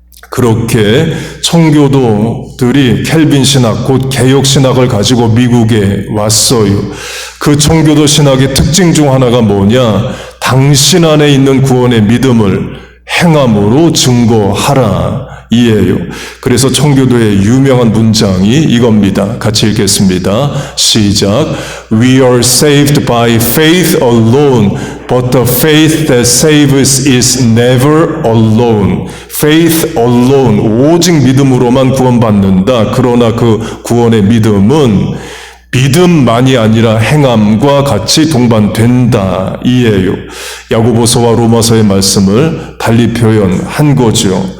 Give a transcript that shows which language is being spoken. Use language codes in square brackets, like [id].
[ko] 그렇게 청교도들이 켈빈 신학, 곧 개혁 신학을 가지고 미국에 왔어요. 그 청교도 신학의 특징 중 하나가 뭐냐? 당신 안에 있는 구원의 믿음을 행함으로 증거하라 이에요. 그래서 청교도의 유명한 문장이 이겁니다. 같이 읽겠습니다. 시작. [en] We are saved by faith alone, but the faith that saves is never alone. Faith alone, [ko] 오직 믿음으로만 구원받는다. 그러나 그 구원의 믿음은 믿음만이 아니라 행함과 같이 동반된다 이에요. 야고보서와 로마서의 말씀을 달리 표현한 거죠.